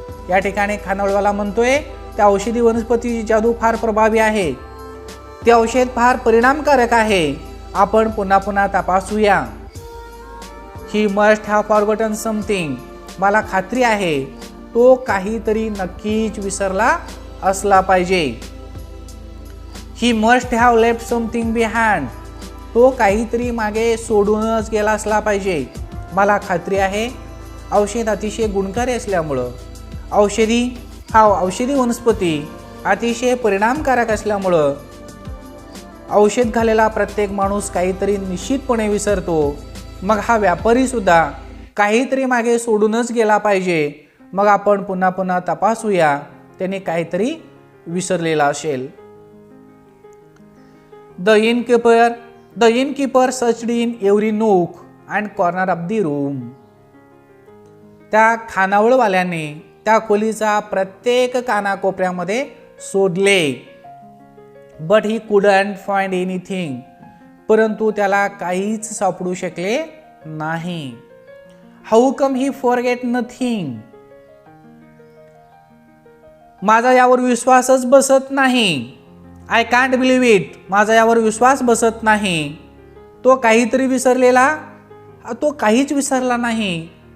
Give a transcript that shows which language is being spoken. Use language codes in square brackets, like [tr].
[mr] या ठिकाणी खानावळवाला म्हणतोय त्या औषधी वनस्पतीची जादू फार प्रभावी आहे. ते औषध फार परिणामकारक आहे. आपण पुन्हा पुन्हा तपासूया. [en] He must have forgotten something. [mr] मला खात्री आहे तो काहीतरी नक्कीच विसरला असला पाहिजे. [en] He must have left something behind. [mr] तो काहीतरी मागे सोडूनच गेला असला पाहिजे. मला खात्री आहे औषध अतिशय गुणकारी असल्यामुळं औषधी वनस्पती अतिशय परिणामकारक असल्यामुळं औषध घालेला प्रत्येक माणूस काहीतरी निश्चितपणे विसरतो. मग हा व्यापारी सुद्धा काहीतरी मागे सोडूनच गेला पाहिजे. मग आपण पुन्हा पुन्हा तपासूया त्याने काहीतरी विसरलेला असेल. [en] The innkeeper searched in every nook and corner of the room. [mr] त्या खानावळवाल्याने त्या खोलीचा प्रत्येक कानाकोपऱ्यामध्ये शोधले. [en] But he couldn't find anything. [mr] परंतु त्याला काहीच सापडू शकले नाही. [en] How come he forget nothing. [mr] माझा यावर विश्वासच बसत नाही. [en] I can't believe it. [mr] माझा यावर विश्वास बसत नाही. तो काहीतरी विसरलेला, तो काहीच विसरला नाही.